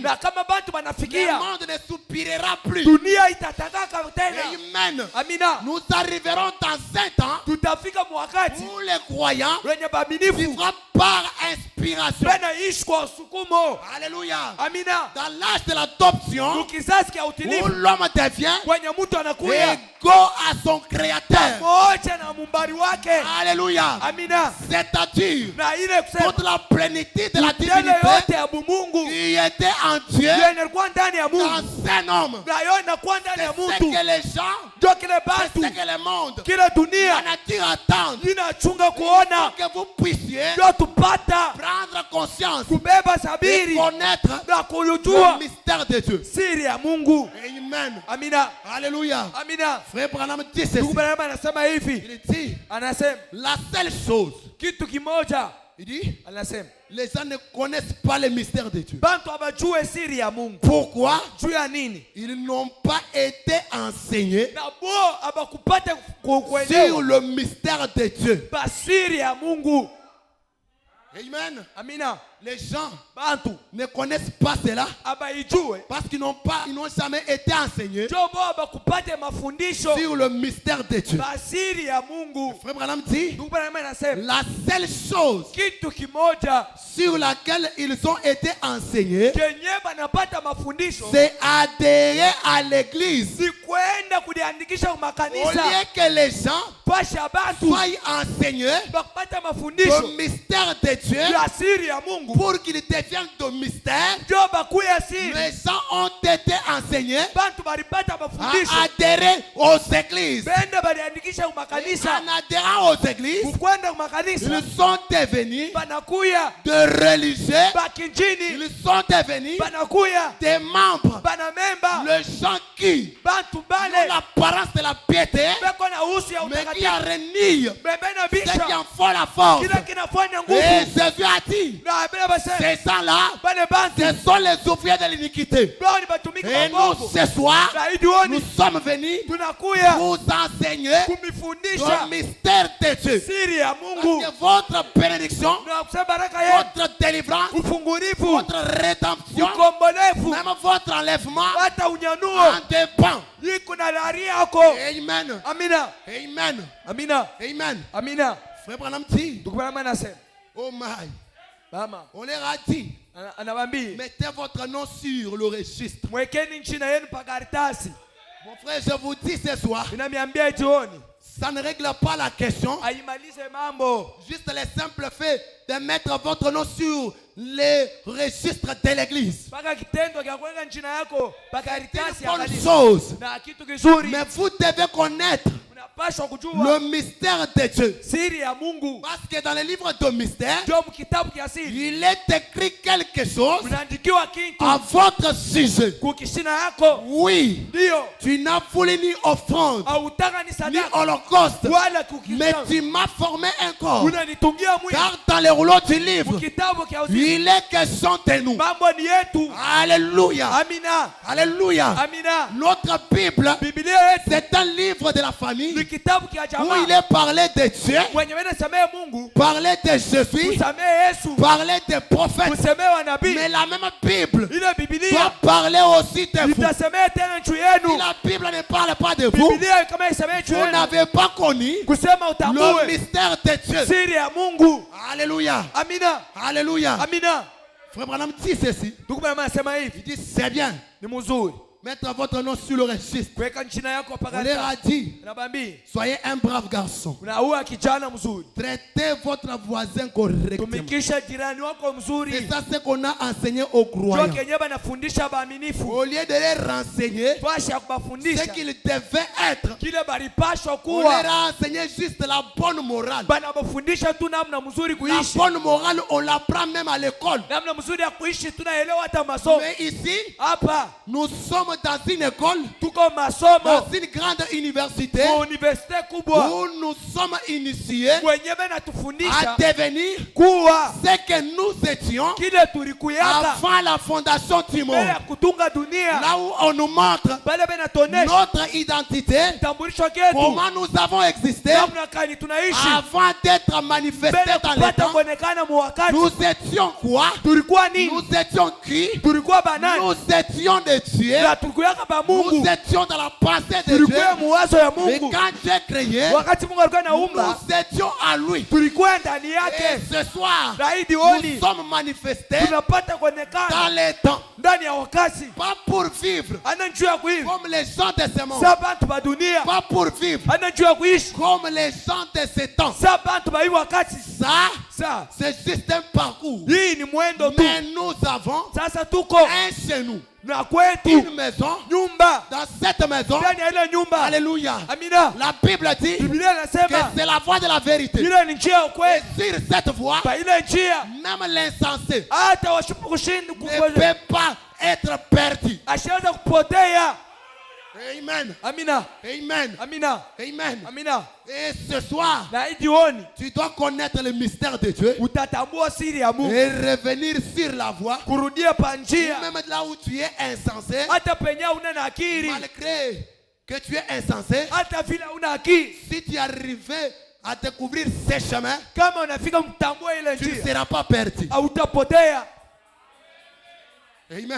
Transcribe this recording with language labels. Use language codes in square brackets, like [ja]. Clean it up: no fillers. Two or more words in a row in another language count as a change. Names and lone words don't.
[sw] Na kama bantu [fr] le [sw] banafikia, [fr] monde ne soupirera plus. [sw] dunia itatangaka tena. [fr] Amen. [sw] Amina. [fr] Nous arriverons dans un temps [sw] Tutafika mwakati [fr] où les croyants [sw] wenye baaminifu [fr] vivront par inspiration. [sw] tena ishi kwa usukumo. [fr] Alléluia. [sw] Amina. [fr] Dans l'âge de l'adoption, [sw] Kizazi kia [fr] où [sw] utilifu [fr] l'homme devient [sw] kwenye mtu anakuya [fr] égaux à son créateur. [sw] moja na mumbari wake. [fr] Alléluia. [sw] Amina. [fr] C'est-à-dire [sw] Na ile kusema [fr] toute la plénitude de la [sw] tele [fr] divinité [sw] yote ya Mungu [fr] qui était en Dieu [sw] yenye ilikuwa ndani ya [fr] dans [sw] Mungu [fr] un homme. [sw] na yo inakuwa ndani ya [fr] C'est ce [sw] mtu. [fr] que les gens, [sw] Ndio kile [fr] c'est [sw] bantu [fr] ce que le monde, [sw] kile [fr] la [sw] dunia [fr] nature attend. [sw] inachunga kuona, [fr] Que vous puissiez [sw] ndio tupata [fr] prendre conscience [sw] kubeba [fr] et [sw] sabiri [fr] connaître [sw] na [fr] le [sw] kujua [fr] mystère de Dieu. [sw] siri ya Mungu. [fr] Amen. [sw] Amina. [fr] Alléluia. [sw] Amina. [fr] Frère Branham dit [sw] Ndugu [fr] ceci. [sw] Branham anasema hivi, [fr] Il dit, [sw] anasema [fr] la seule chose, [sw] kitu kimoja, [fr] il dit, [sw] anasema [fr] les gens ne connaissent pas le mystère de Dieu. [sw] bantu abajue siri ya Mungu. [fr] Pourquoi? [sw] Juu ya nini? [fr] Ils n'ont pas été enseignés [sw] Na bo abakupata [fr] sur [sw] kuelewa [fr] le mystère de Dieu. [sw] basiri ya Mungu. [fr] Amen. [sw] Amina. [fr] Les gens [sw] bantu [fr] ne connaissent pas cela [sw] abaijue [fr] parce qu'ils n'ont jamais été enseignés [sw] jobo bakupate mafundisho [fr] sur le mystère de Dieu. [sw] basiri ya Mungu. [fr] Frère Branham dit, [sw] Ndugu Branham anasema [fr] la seule chose [sw] kitu kimoja [fr] sur laquelle ils ont été enseignés, [sw] kenye banapata mafundisho [fr] c'est adhérer à l'église. [sw] si kwenda kuliandikisha [fr] Au [sw] makanisa [fr] lieu que les gens [sw] pasha bantu [fr] soient enseignés [sw] bakupata mafundisho [fr] le mystère de Dieu [sw] ya siri ya Mungu [fr] pour qu'ils deviennent de mystère, [sw] jo bakuya siri [fr] les gens ont été enseignés [sw] bantu balipata mafundisho [fr] à adhérer aux églises. [sw] benda baliandikisha [fr] Et [sw] makanisa [fr] en adhérant aux églises, [sw] kukwenda makanisa [fr] ils sont devenus [sw] banakuya [fr] de religieux, [sw] bakinjini [fr] ils sont devenus [sw] banakuya [fr] des membres. [sw] banamemba [fr] Les gens qui [sw] bantu [fr] ont [sw] bale [fr] l'apparence de la piété, [sw] beko na usu ya [fr] mais qui en [sw] utakatifu [fr] renient [sw] bebe na [fr] ceux qui [sw] bisha [fr] en font la force. [sw] kila kinafanya [fr] Et [sw] nguvu [fr] Jésus a dit, [sw] na bebe base [fr] ces gens-là, [sw] bale bantu [fr] ce sont les ouvriers de l'iniquité. [sw] bao ni batumika [fr] Et [sw] wa [fr] nous, [sw] Mungu [fr] ce soir, [sw] na [fr] nous [sw] idioni [fr] sommes venus [sw] tunakuya [fr] vous enseigner [sw] kumifundisha [fr] le mystère de Dieu. [sw] siri ya [fr] Parce [sw] Mungu [fr] que votre bénédiction, [sw] na kusema baraka yetu [fr] votre délivrance, [sw] ufungurifu [fr] votre rédemption, [sw] ukombolevu [fr] même votre enlèvement [sw] hata unyanuo [fr] en dépend. [sw] iko na lari yako. [fr] Amen. [sw] Amina, [fr] Amen. [sw] amina, [fr] Amen. [sw] amina. [fr] Frère Branham dit, [sw] Ndugu Branham anasema [en] oh my, [sw] mama [fr] on leur a dit, [sw] anawambia [fr] mettez votre nom sur le registre. [sw] mwekeni nchina yenu pa karatasi. [fr] Mon frère, je vous dis ce soir, [sw] Ninamiambia jioni [fr] ça ne règle pas la question. [sw] aimalize mambo, [fr] Juste le simple fait de mettre votre nom sur les registres de l'église. [sw] mpaka kitendo kya kuweka nchina yako pa [fr] C'est [sw] karatasi [fr] une [sw] ya [fr] bonne [sw] kanisa [fr] chose. [sw] na kitu kizuri. [fr] Mais vous devez connaître [sw] Unapaswa [fr] le [sw] kujua [fr] mystère de Dieu. [sw] siri ya Mungu. [fr] Parce que dans le livre de mystère, [sw] Ndio mkitabu kia siri [fr] il est écrit quelque chose [sw] mnaandikiwa kitu [fr] à votre sujet. [sw] kukishina yako. [fr] Oui, [sw] Ndio [fr] tu n'as voulu ni offrande, [sw] hautaka ni ni sadaka [fr] holocauste, [sw] wala [fr] mais [sw] kukishina, [fr] tu m'as formé un corps. [sw] unanitungia mwili. [fr] Car dans le rouleau du livre, [sw] Kitabu kia uzima [fr] il est question de nous. [sw] mambo ni yetu. [fr] Alléluia. [sw] Amina, [fr] Alléluia. [sw] amina. [fr] Notre Bible, [sw] Biblia yetu [fr] c'est un livre de la famille [sw] ni kitabu kia [fr] où il [sw] jamaa [fr] est parlé de Dieu, [sw] mwenye wene samehe Mungu, [fr] parlé de Jésus, [sw] kusamehe Yesu, [fr] parlé des prophètes. [sw] kusemehe wanabii. [fr] Mais la même Bible [sw] Ile [fr] doit [sw] Biblia [fr] parler aussi de vous. [sw] itasemehe tena juu [fr] Si [sw] yenu. [fr] la Bible ne parle pas de vous, [sw] Biblia kama isemehe juu [fr] vous [sw] yenu, [fr] n'avez pas connu [sw] kusema [fr] le [sw] utambue [fr] mystère de Dieu. [sw] siri ya Mungu. [fr] Alléluia. [sw] Amina, [fr] Alléluia. [sw] amina. [fr] Frère Branham dit ceci. [sw] Ndugu Branham anasema hivi, [fr] Il dit c'est bien. [sw] ni mzuri [fr] Mettre votre nom sur le registre. [sw] kuweka nchina yako [fr] On leur a [sw] pagata. [fr] dit, [sw] Nabambi, [fr] soyez un brave garçon. [sw] unaua kijana mzuri, [fr] Traitez votre voisin correctement. [sw] tumikisha jirani wako [fr] C'est [sw] mzuri. [fr] ça ce qu'on a enseigné aux [sw] Ndio [fr] croyants. [sw] kenye banafundisha baaminifu, [fr] Au lieu de les renseigner, [sw] twasha [fr] ce [sw] kubafundisha [fr] qu'ils devaient être, [sw] kile balipashwa [fr] on leur [sw] kuwa, [fr] a enseigné juste la bonne morale. [sw] banabafundisha tu namna mzuri [fr] La [sw] kuishi, [fr] bonne morale, on l'apprend même à l'école. [sw] namna mzuri ya kuishi tunaelewa hata masomo. [fr] Mais ici, [sw] Hapa [fr] nous sommes dans une école, [sw] tuko masomo [fr] dans une grande université, [sw] kwa universite kubwa [fr] où nous sommes initiés [sw] kwenye [fr] à [sw] banatufundisha [fr] devenir [sw] kuwa [fr] ce que nous étions [sw] kile tulikuyaka [fr] avant la fondation du [sw] mbele [fr] monde. [sw] ya kutunga dunia. [fr] Là où on nous montre [sw] Bale benatonesha [fr] notre identité, [sw] tambulisho ketu, [fr] comment nous avons existé [sw] namna kani tunaishi [fr] avant d'être manifestés [sw] mbele [fr] dans le [sw] kupata [fr] temps. [sw] kuonekana muwakati. [fr] Nous étions quoi? [sw] Tulikuwa nini? [fr] Nous étions qui? [sw] Tulikuwa banani? [fr] Nous étions de Dieu. [sw] Na tulikuyaka ba [fr] Nous [sw] Mungu, [fr] étions dans la pensée de Dieu. [sw] tulikuwa muwazo ya [fr] Et [sw] Mungu. [fr] quand Dieu créait, [sw] Wakati Mungu alikuwa naumba, [fr] nous étions à lui. [sw] tulikuwa ndani [fr] Et [sw] yake. [fr] ce soir, [sw] Zaidi [fr] nous [sw] oni [fr] sommes manifestés [sw] tunapata [fr] dans [sw] kuonekana [fr] les temps. [sw] ndani ya wakati, [fr] Pas pour vivre [sw] ana njuu ya kuishi [fr] comme les gens de ce monde. [sw] sa bantu ba dunia, [fr] Pas pour vivre [sw] ana njuu ya kuishi [fr] comme les gens de ce temps. [sw] sa bantu ba hii wakati. [fr] Ça, [sw] Sa [fr] c'est juste un parcours. [sw] hii ni mwendo tu. [fr] Mais nous avons [sw] Sasa tuko [fr] un chez nous, [sw] na kwetu [fr] une maison. [sw] nyumba, [fr] Dans cette maison, [sw] ndani ya ile nyumba. [fr] alléluia, [sw] Amina, [fr] la Bible dit [sw] Biblia [fr] que [sw] inasema [fr] c'est la voie de la vérité. [sw] ile ni njia ya [fr] Et [sw] ukweli. [fr] sur cette voie, [sw] Kwa ile njia [fr] même l'insensé [sw] hata washupu kushindi [fr] ne [sw] kukweza [fr] peut pas être perdu. [sw] ashaweza kupotea. [fr] Amen. [sw] Amina, [fr] Amen. [sw] amina, [fr] Amen. [sw] amina. [fr] Et ce soir, [sw] Na hii jioni [fr] tu dois connaître le mystère de Dieu [sw] utatambua siri ya Mungu, [fr] et revenir sur la voie, [sw] kurudia pa njia [fr] même là où tu es insensé, [sw] hata penye una na akili, [fr] malgré que tu es insensé. [sw] hata vile una akili. [fr] Si tu es arrivé à découvrir ces chemins, [sw] kama unafika mtambue ile [fr] tu ne [sw] njia, [fr] seras pas perdu. [sw] hautapotea. [fr] Amen.